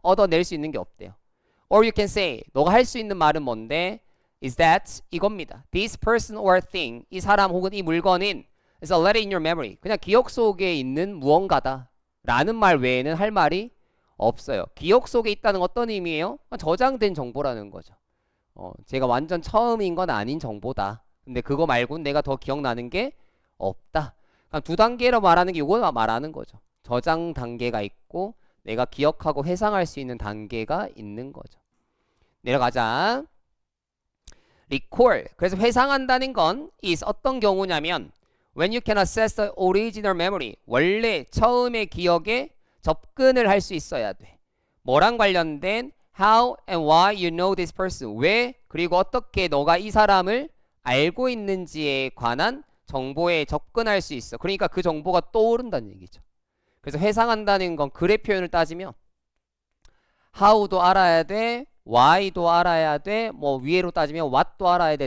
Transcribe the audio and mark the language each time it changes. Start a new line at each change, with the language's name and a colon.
Korean: 얻어낼 수 있는 게 없대요.
English: Or you can say,
Korean: 너가 할 수 있는 말은 뭔데?
English: Is that
Korean: 이겁니다.
English: This person or thing,
Korean: 이 사람 혹은 이 물건은
English: is a letter in your memory.
Korean: 그냥 기억 속에 있는 무언가다. 라는 말 외에는 할 말이 없어요. 기억 속에 있다는 어떤 의미예요? 저장된 정보라는 거죠. 제가 완전 처음인 건 아닌 정보다. 근데 그거 말고는 내가 더 기억나는 게 없다. 그럼 두 단계로 말하는 게 이거 말하는 거죠. 저장 단계가 있고 내가 기억하고 회상할 수 있는 단계가 있는 거죠. 내려가자. recall. 그래서 회상한다는 건
English: is
Korean: 어떤 경우냐면
English: when you can access the original memory.
Korean: 원래 처음의 기억에 접근을 할 수 있어야 돼. 뭐랑 관련된
English: how and why you know this person.
Korean: 왜 그리고 어떻게 너가 이 사람을 알고 있는지에 관한 정보에 접근할 수 있어. 그러니까 그 정보가 떠오른다는 얘기죠. 그래서 회상한다는 건 글의 표현을 따지면 how도 알아야 돼. why도 알아야 돼. 뭐 위에로 따지면 what도 알아야 돼.